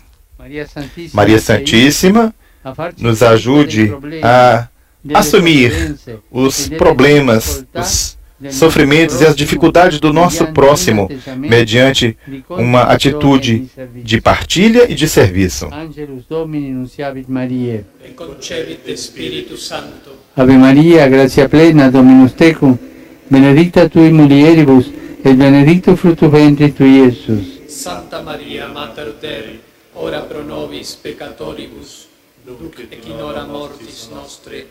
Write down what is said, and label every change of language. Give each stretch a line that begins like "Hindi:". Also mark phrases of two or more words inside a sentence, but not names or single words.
Portuguese: Maria Santíssima nos ajude a assumir os problemas, os sofrimentos e as dificuldades do nosso próximo mediante uma atitude de partilha e de serviço.
Latin: Ave Maria, gratia plena, Dominus tecum, benedicta tui mulieribus, et benedictus fructus ventris tui, Iesus. Santa Maria, Mater Dei, ora pro nobis peccatoribus, nunc et in hora mortis nostre.